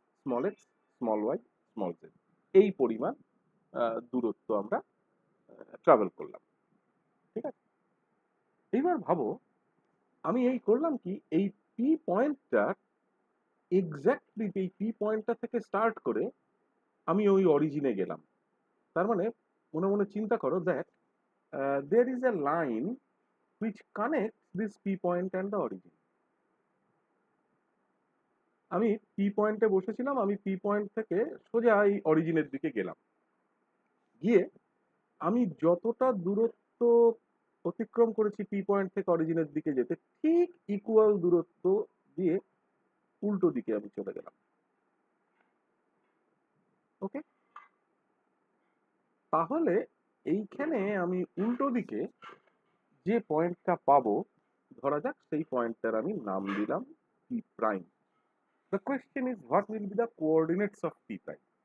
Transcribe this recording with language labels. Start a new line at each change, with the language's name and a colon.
Bangla: Small x, small Y, small Z, এই পরিমাণ দূরত্ব আমরা ট্রাভেল করলাম। ঠিক আছে, এইবার ভাবো আমি এই করলাম কি, এই পি পয়েন্টটা এক্স্যাক্টলি এই পি পয়েন্টটা থেকে স্টার্ট করে আমি ওই অরিজিনে গেলাম। তার মানে মনে মনে চিন্তা করো,
English: That there is a line which connects this P point and the origin.
Bangla: আমি পি পয়েন্টে বসেছিলাম, আমি পি পয়েন্ট থেকে সোজা এই অরিজিনের দিকে গেলাম। গিয়ে আমি যতটা দূরত্ব অতিক্রম করেছি পি পয়েন্ট থেকে অরিজিনের দিকে যেতে, ঠিক ইকুয়াল দূরত্ব দিয়ে উল্টো দিকে আমি চলে গেলাম। ওকে, তাহলে এইখানে আমি উল্টো দিকে যে পয়েন্টটা পাবো, ধরা যাক সেই পয়েন্টটার আমি নাম দিলাম P prime.
English: The question is what will be the coordinates of P prime?